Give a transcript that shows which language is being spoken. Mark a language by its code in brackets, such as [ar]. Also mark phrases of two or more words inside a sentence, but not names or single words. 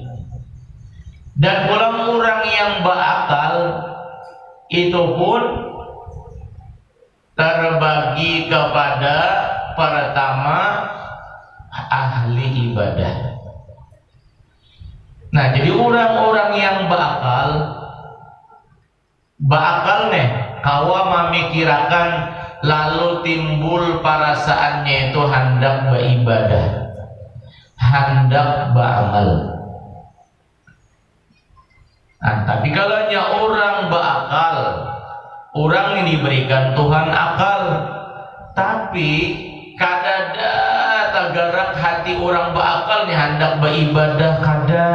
[id] Dan pula orang yang berakal itu pun terbagi kepada pertama ahli ibadah. [bjn] Nah, jadi orang-orang yang berakal nih, kawa memikirkan lalu timbul perasaannya itu hendak beribadah, hendak beramal. Nah, tapi kalau orang berakal, orang ini diberikan Tuhan akal, tapi kadada tagarak hati orang berakal nih hendak beribadah kada.